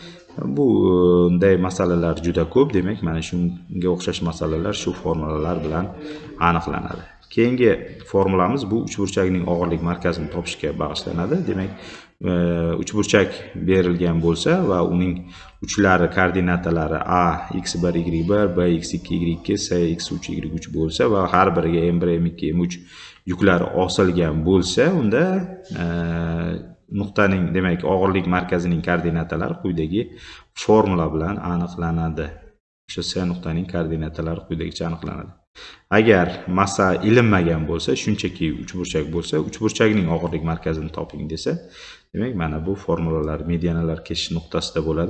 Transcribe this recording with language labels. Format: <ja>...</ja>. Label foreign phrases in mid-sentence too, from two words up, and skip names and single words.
<uz>Bunday masalalar juda ko'p, demak mana shunga o'xshash masalalar shu formulalar bilan aniqlanadi. Keyingi formulamiz bu uchburchakning og'irlik markazini topishga bag'ishlanadi. Demak, uchburchak berilgan bo'lsa va uning uchlari koordinatalari A x1 y1, B x2 y2, C x3 y3 bo'lsa va har biriga M1 M2 M3 yuklari osilgan bo'lsa, unda nuqtaning demak og'irlik markazining koordinatalari quyidagi formula bilan aniqlanadi. O'sha C nuqtaning koordinatalari quyidagicha aniqlanadi. Agar massa ilinmagan bo'lsa, shunchaki uchburchak bo'lsa, uchburchakning og'irlik markazini toping desa, demak mana bu formulalar medianalar keshish nuqtasida bo'ladi.</uz>